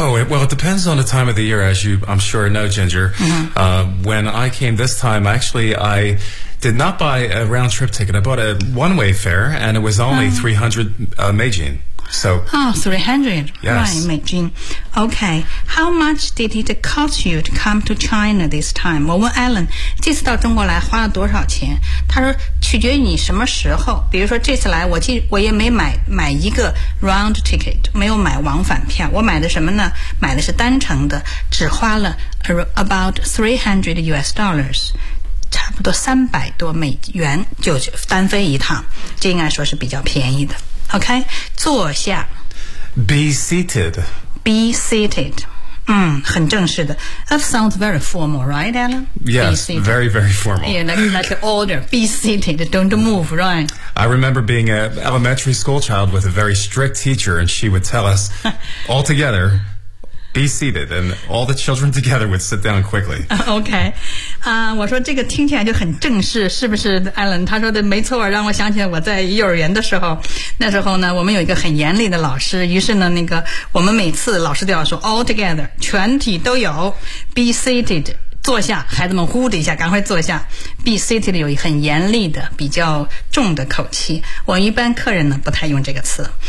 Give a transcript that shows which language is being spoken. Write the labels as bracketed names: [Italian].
[English] Well, it depends on the time of the year as you I'm sure know, Ginger、When I came this time actually I did not buy a round trip ticket. I bought a one-way fare, and it was only 300 Meijin. So, 300. Yes. Right, Meijin. Okay. How much did it cost you to come to China this time? [Chinese] 我问 Alan, 这次到中国来花了多少钱？他说取决于你什么时候。比如说这次来我也没买一个 [English] round ticket, [Chinese] 没有买往返票。我买的什么呢？买的是单程的，只花了 [English] about $300. [Chinese] 差不多300多美元就单飞一趟，这应该说是比较便宜的。 OK， 坐下。 [English] Be seated. Be seated. [Chinese] 很正式的。 [English] That sounds very formal, right, Alan? Yes, very, very formal. Yeah, like the order. Be seated. Don't move, right? I remember being an elementary school child with a very strict teacher, and she would tell us all together. Be seated, and all the children together would sit down quickly. [Chinese] Okay. 我说这个听起来就很正式，是不是 Alan? 他说的没错，让我想起我在幼儿园的时候。那时候呢，我们有一个很严厉的老师，于是呢，那个我们每次老师都要说 [English] all together, [Chinese] 全体都有 [English] be seated, [Chinese] 坐下，孩子们呼的一下赶快坐下， [English] be seated [Chinese] 有很严厉的比较重的口气，我一般客人呢不太用这个词。